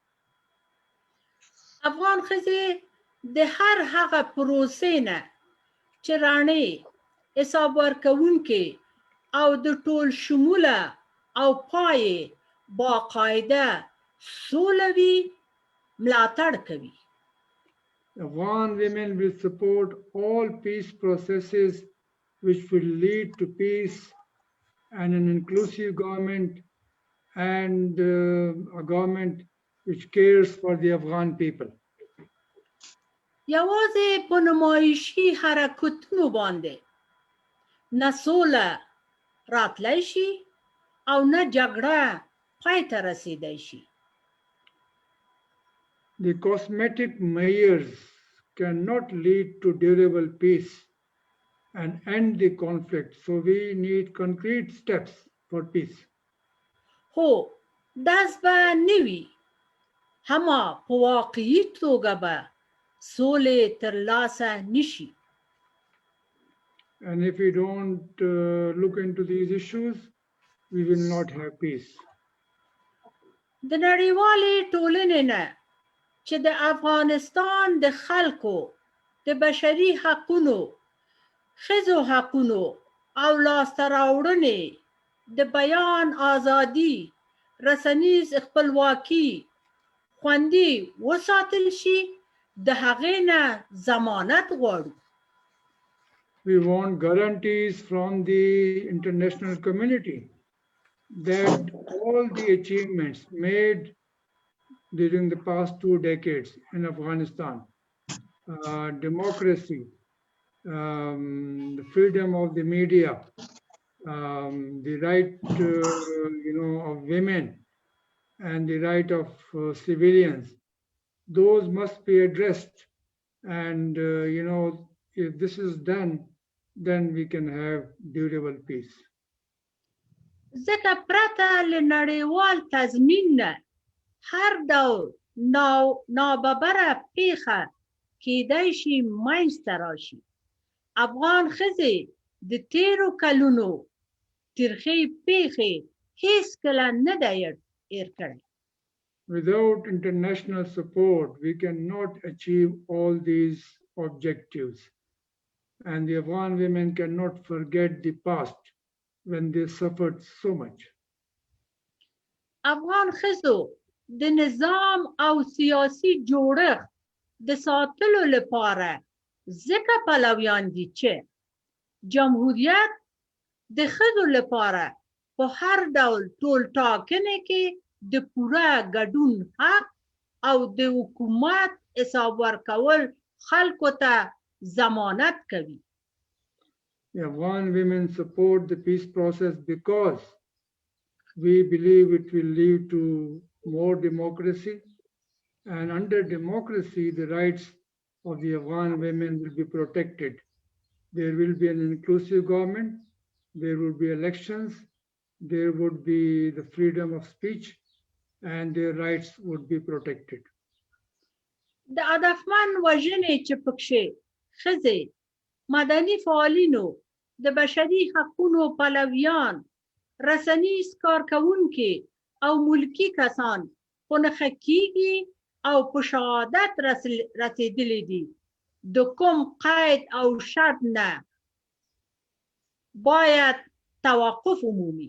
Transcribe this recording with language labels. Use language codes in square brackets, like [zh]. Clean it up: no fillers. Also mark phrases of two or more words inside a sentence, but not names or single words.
[ps] افغان ښځې د هر هغه پروسې نه چې رانې حساب ورکوونکې او د ټول شموله او پایې باقاعده سوله وي ملاتړ کوي [en] Afghan women will support all peace processes which will lead to peace and an inclusive government and a government which cares for the Afghan people. [ps] یوازې په نمایشي حرکتونو باندې نه سوله راتلی شي او نه جګړه پای ته رسیدای شي. [en] The cosmetic measures cannot lead to durable peace and end the conflict. So we need concrete steps for peace. [ps] هو داس به نوي هما په واقعي توګه به سولې ترلاسه نشي. [en] And if we don't look into these issues, we will not have peace. [ps] د نړیوالې ټولنې نه چې د افغانستان د خلکو د بشري حقونو، ښځو حقونو او لاسته راوړنې د بیان آزادي، رسنیز خپلواکي خوندي وساتل شي، د هغې نه ضمانت غواړو. [en] We want guarantees from the international community that all the achievements made during the past 2 decades in Afghanistan, democracy, the freedom of the media, the right of women, and the right of civilians, those must be addressed. And if this is done, then we can have durable peace. [ps] ځکه پرته له نړیوال تضمین نه هر ډول ناببره پیښه کیدای شي منځته راشي. افغان ښځې د تیرو کلونو ترخې پیښې هیڅکله نه دی هیر کړی. [en] Without international support, we cannot achieve all these objectives. And the Afghan women cannot forget the past when they suffered so much. [ps] افغان ښځو د نظام او سیاسي جوړښت د ساتلو لپاره ځکه پلویان دي چې جمهوریت د ښځو لپاره په هر ډول ټولټاکنې کې د پوره ګډون حق او د حکومت حساب ورکول خلکو ته ضمانت کوي. [en] The Afghan women support the peace process because we believe it will lead to more democracy, and under democracy the rights of the Afghan women will be protected. There will be an inclusive government, there will be elections, there would be the freedom of speech, and their rights would be protected. [ps] د هدفمن وژنې چې پکښې ښځې، مدني فعالینو، د بشري حقونو پلویان، رسنیز کارکوونکي او ملکي کسان خو نښه کیږي او په شهادت رسېدلي دي، د کوم قید او شرط نه باید توقف ومومي.